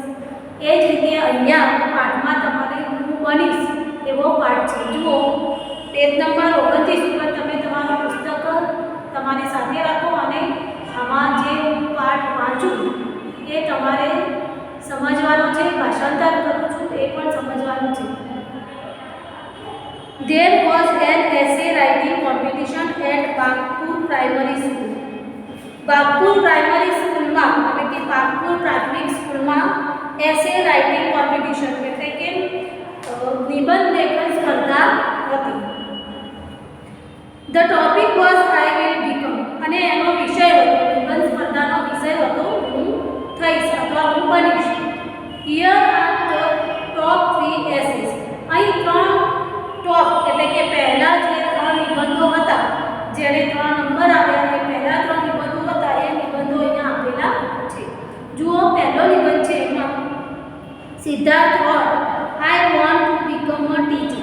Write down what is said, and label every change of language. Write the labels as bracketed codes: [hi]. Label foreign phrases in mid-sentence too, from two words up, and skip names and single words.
[gu] એ જ રીતે અહીંયા પાઠમાં તમારે હું બનીશ એવો પાઠ છે. જુઓ, પેજ નંબર 29 ઉપર તમે તમારું પુસ્તક તમારી સાથે રાખો અને આમાં જે પાઠ વાંચું એ તમારે સમજવાનો છે. ભાષાંતર કરું છું એ પણ સમજવાનું છે. [en] There was an essay writing competition at Bagpur Primary School. [gu] Bagpur Primary School માં એટલે કે બાગપુર પ્રાથમિક સ્કૂલમાં [en] essay writing competition [gu] એટલે કે નિબંધ લેખન સ્પર્ધા હતી. [en] The topic was I will become [gu] અને એનો વિષય હતો, નિબંધ સ્પર્ધાનો વિષય હતો હું થઈશ અથવા હું બનીશ. [en] Here are the top 3 essays. [gu] અહીં ત્રણ ટોપ એટલે કે પહેલા જે ત્રણ નિબંધો હતા, જેને 3 નંબર આવ્યા એ પહેલા 3 નિબંધો હતા, એ નિબંધો અહીંયા આપેલા છે. જુઓ, પહેલો નિબંધ છે એમાં સિદ્ધાર્થ [en] What I want to become a teacher.